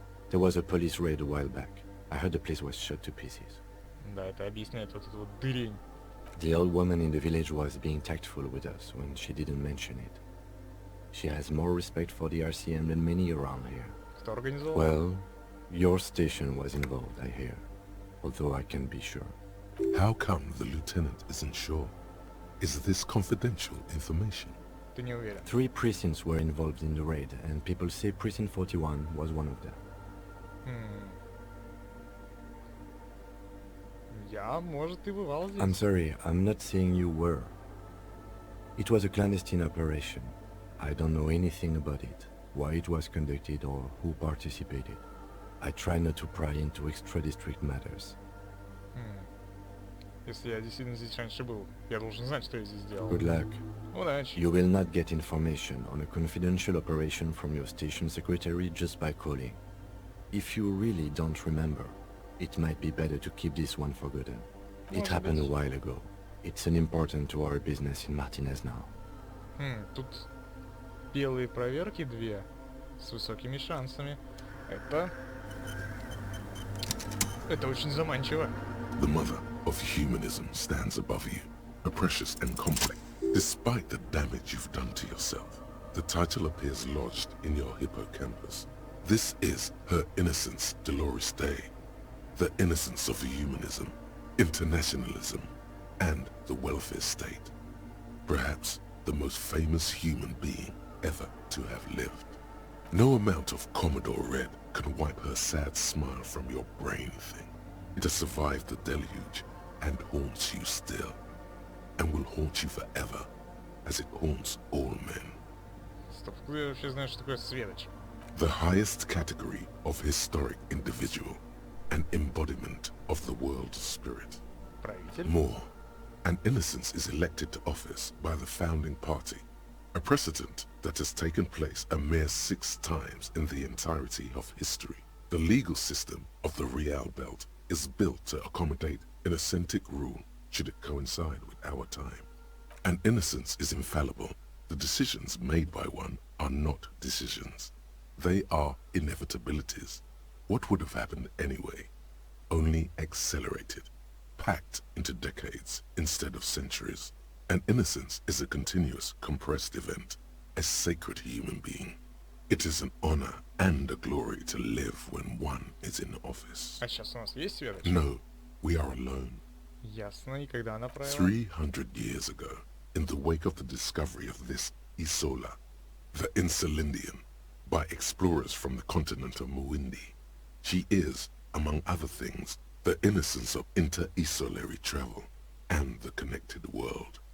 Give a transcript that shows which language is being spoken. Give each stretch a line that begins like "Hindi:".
English: There was a police raid a while back. I heard the place was shot to pieces.
Russian: Да, это объясняет вот эту вот дырень.
English: The old woman in the village was being tactful with us when she didn't mention it. She has more respect for the RCM than many around here.
Russian: Кто организовал?
English: Well, your station was involved, I hear. Although I can't be sure. How come the lieutenant isn't sure? Is this confidential information?
Russian: Ты не уверен.
English: 3 precincts were involved in the raid, and people say Precinct 41 was one of them.
Russian: Я, может, и бывал здесь.
English: I'm sorry, I'm not saying you were. It was a clandestine operation. I don't know anything about it, why it was conducted or who participated. I try not to pry into extra-district matters.
Russian: Если я действительно здесь раньше был, я должен знать, что я здесь делал.
English: Good luck.
Russian: Удачи.
English: You will not get information on a confidential operation from your station secretary just by calling. If you really don't remember, it might be better to keep this one forgotten. It
Russian: Может
English: happened a
Russian: быть.
English: while ago. It's unimportant to our business in Martinez now.
Russian: Тут белые проверки 2 с высокими шансами. Это очень заманчиво.
English: The mother of humanism stands above you, a precious and complex. Despite the damage you've done to yourself, the title appears lodged in your hippocampus. This is her innocence, Dolores Day. The innocence of humanism, internationalism, and the welfare state. Perhaps the most famous human being ever to have lived. No amount of Commodore Red can wipe her sad smile from your brain thing. It has survived the deluge and haunts you still, and will haunt you forever, as it haunts all men.
Russian: Стоп, откуда я вообще знаю, что такое светоч?
English: The highest category of historic individual, an embodiment of the world spirit.
Russian: Правитель?
English: More, an innocence is elected to office by the founding party, a precedent that has taken place a mere 6 times in the entirety of history. The legal system of the Real Belt is built to accommodate an authentic rule should it coincide with our time. An innocence is infallible. The decisions made by one are not decisions. They are inevitabilities. What would have happened anyway? Only accelerated, packed into decades instead of centuries. An innocence is a continuous, compressed event, a sacred human being. It is an honor and a glory to live when one is in office.
Russian: А сейчас у нас есть светоч?
English: No, we are alone.
Russian: Ясно, и когда она правила?
English: 300 years ago, in the wake of the discovery of this Isola, the Insulindian, by explorers from the continent of Muindi, she is, among other things, the innocence of inter-esolary travel, and the connected world.